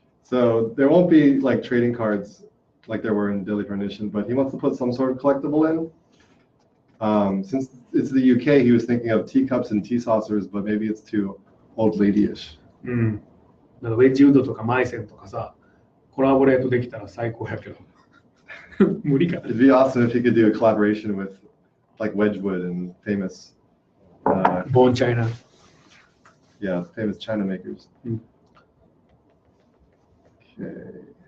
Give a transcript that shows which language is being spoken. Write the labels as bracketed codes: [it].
[en] So there won't be like trading cards like there were in Daily Premonition, but he wants to put some sort of collectible in. Since it's the UK, he was thinking of teacups and tea saucers, but maybe it's too old lady-ish. うん。 [ja] だからウェッジウッドとかマイセンとかさ、コラボレートできたら最高やけど。無理かな。 [en] It'd be awesome if he could do a collaboration with like Wedgwood and famous, Born China. yeah, famous China makers. Mm. Okay.